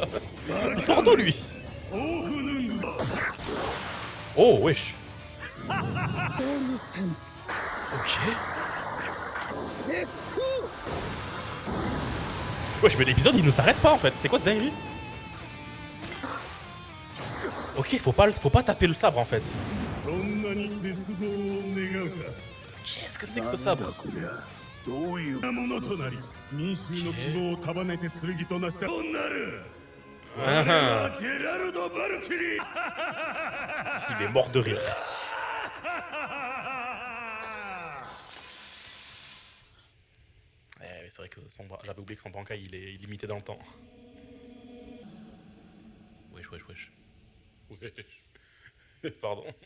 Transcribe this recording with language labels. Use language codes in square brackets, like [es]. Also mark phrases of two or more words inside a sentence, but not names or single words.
[fr] Il sort d'où lui? Oh wesh. Ok. Wesh mais l'épisode il ne s'arrête pas en fait, c'est quoi cette dinguerie? Ok, faut pas taper le sabre en fait. [ja] そんなに絶望を願うか。 [fr] Qu'est-ce que c'est que ce sabre? [ja] こりゃどういうものとなり民衆の希望を束ねて剣となしたとなる。我はジェラルド・バルキリー。 [fr] Il est mort de rire. C'est vrai que j'avais oublié que son bankai il est limité dans le temps. Wesh. Pardon.